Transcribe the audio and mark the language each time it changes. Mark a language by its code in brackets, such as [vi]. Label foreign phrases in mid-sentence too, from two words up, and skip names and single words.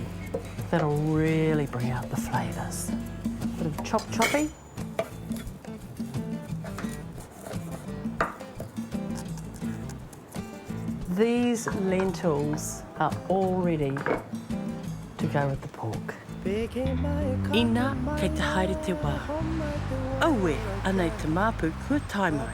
[en] That'll really bring out the flavours. Bit of choppy. These lentils are all ready to go with the pork. [mi] Ina kei te haere te wā. Aue, anei te māpu kua taimai.